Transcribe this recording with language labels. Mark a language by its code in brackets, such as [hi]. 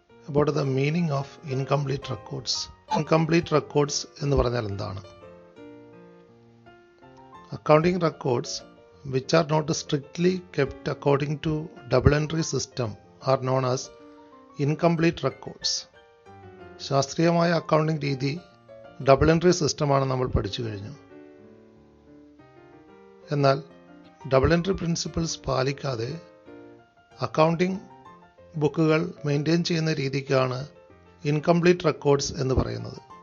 [en] About the meaning of incomplete records. [ml] Incomplete records എന്ന് പറഞ്ഞാൽ എന്താണ്? [en] Accounting records which are not strictly kept according to double entry system are known as incomplete records. [ml] ശാസ്ത്രീയമായ accounting രീതി double entry സിസ്റ്റമാണ് നമ്മൾ പഠിച്ചു കഴിഞ്ഞു. എന്നാൽ ഡബിൾ എൻട്രി പ്രിൻസിപ്പിൾസ് പാലിക്കാതെ അക്കൗണ്ടിംഗ് ബുക്കുകൾ മെയിൻറ്റെയിൻ ചെയ്യുന്ന രീതിക്കാണ് ഇൻകംപ്ലീറ്റ് റെക്കോർഡ്സ് എന്ന് പറയുന്നത്.